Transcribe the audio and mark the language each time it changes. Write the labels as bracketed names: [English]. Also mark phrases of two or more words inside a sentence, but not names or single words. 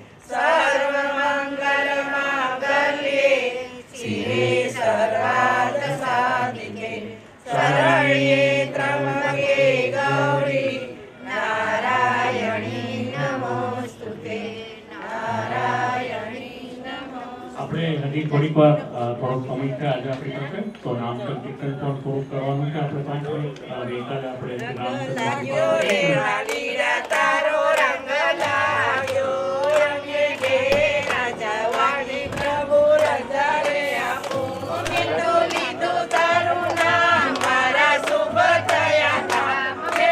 [Sanskrit] सर्वमङ्गलमाङ्गल्ये शिवे सर्वार्थसाधिके शरण्ये त्र्यम्बके गौरी नारायणी नमोस्तुते नारायणी नमोस्तुते। [Gujarati] આપણે હજી થોડીક વાર થોડોક સમય છે આજે આપણી પાસે તો નામ સંકીર્તન પણ થોડુંક કરવાનું છે આપણે 5 મિનિટ ગઈકાલે આપણે નામ લાગ્યો રે વાલીડા તારો રંગ લાગ્યો રંગે ઘે રાજા વાલી પ્રભુ રજા રે આપો મેં તો લીધું તારું નામ મારા શુભ થયા કામ મેં